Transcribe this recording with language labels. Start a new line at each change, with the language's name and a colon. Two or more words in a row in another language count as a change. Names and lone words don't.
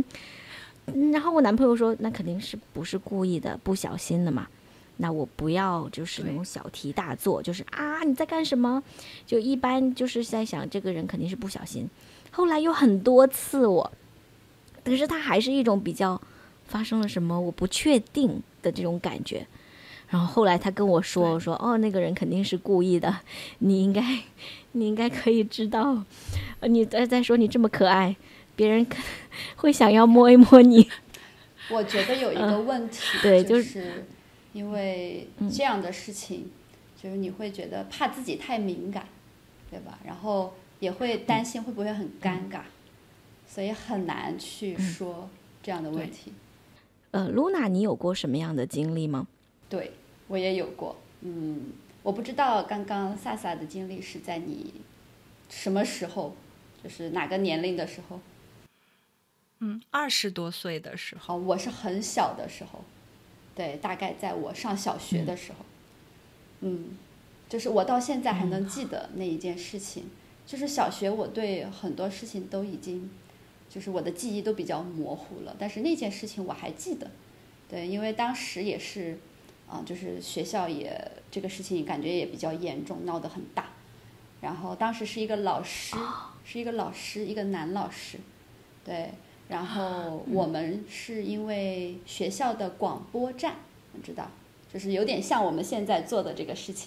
Chinese: 然後我男朋友說，那肯定是不是故意的，不小心的嘛，那我不要就是那種小題大做，就是你在幹什麼，就一般就是在想這個人肯定是不小心。後來有很多次可是他還是一種比較發生了什麼我不確定的這種感覺。然後後來他跟我說那個人肯定是故意的，你應該可以知道，你再說你這麼可愛，別人會想要摸一摸你。我覺得有一個問題，對，就是因為這樣的事情，就是你會覺得怕自己太敏感，對吧？然後也會擔心會不會很尷尬，所以很難去說這樣的問題。 Luna， 你有過什麼樣的經歷嗎？對，我也有過。我不知道剛剛薩薩的經歷是在你什麼時候，就是哪個年齡的時候？20多歲的時候。我是很小的时候，对，大概在我上小学的时候。就是我到现在還能記得那一件事情。就是小學我對很多事情都已經就是我的記憶都比較模糊了，但是那件事情我還記得。对，因為當時也是就是學校也這個事情感覺也比較嚴重，鬧得很大。然後當時是一個老師，一個男老師，對。然後我們是因為學校的廣播站，你知道，就是有點像我們現在做的這個事情。